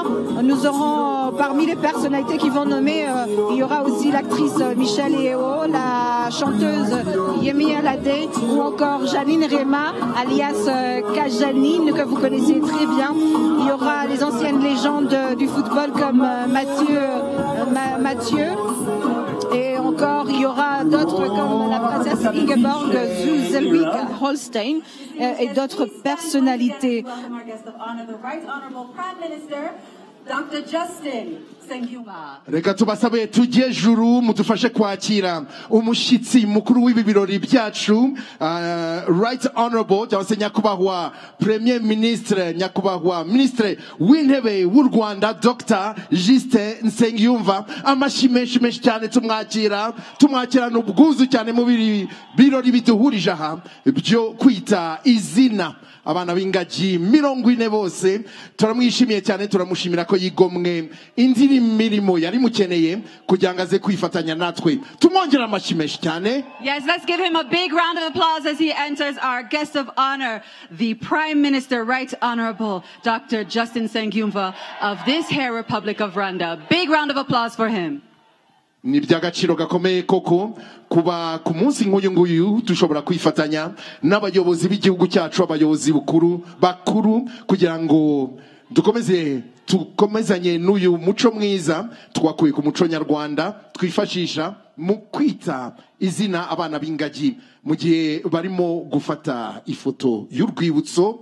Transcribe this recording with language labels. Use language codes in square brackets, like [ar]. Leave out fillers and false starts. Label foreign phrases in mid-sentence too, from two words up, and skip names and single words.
[fr] Nous aurons parmi les personnalités qui vont nommer, il y aura aussi l'actrice Michelle Yeoh, la chanteuse Yemi Alade, ou encore Janine Rema, alias Kajanine, que vous connaissez très bien. Il y aura les anciennes légendes du football comme Mathieu. Et encore, il y aura d'autres comme la princesse Ingeborg Zuzelwig-Holstein et d'autres personnalités. Dr. Justin. [rw] Reka tubasabe tujye juru mudufashe kwakira umushitsi mukuru w'ibi birori byacu, [en] Right Honorable [rw] cyangwa se nyakubahwa [fr] Premier Ministre, [rw] nyakubahwa Ministre w'intebe w'u Rwanda Dr. Justin Nsengiyumva. Amashi menshi cyane tumwakirana ubwuzu cyane mu birori biduhurije aha byo kwita izina abana b'ingagi 40 bose. Turamwishimiye cyane, turamushimira ko yigomwe indirimbo imirimo yari mukeneye kugira ngo aze kwifatanya natwe. Tumwongera amashyi menshi cyane. [en] Yes, let's give him a big round of applause as he enters our guest of honor, the Prime Minister, Right Honorable Dr. Justin Nsengiyumva of this Hair Republic of Rwanda. Big round of applause for him. [rw] Ni by'agaciro gakomeye koko kuba ku munsi nk'uyu nguyu dushobora kwifatanya n'abayobozi b'igihugu cyacu, abayobozi bakuru kugira ngo tukomezanye n'uyu muco mwiza twakuye ku muco nyarwanda twifashisha mu kwita izina abana b'ingagi mu gihe barimo gufata ifoto y'urwibutso.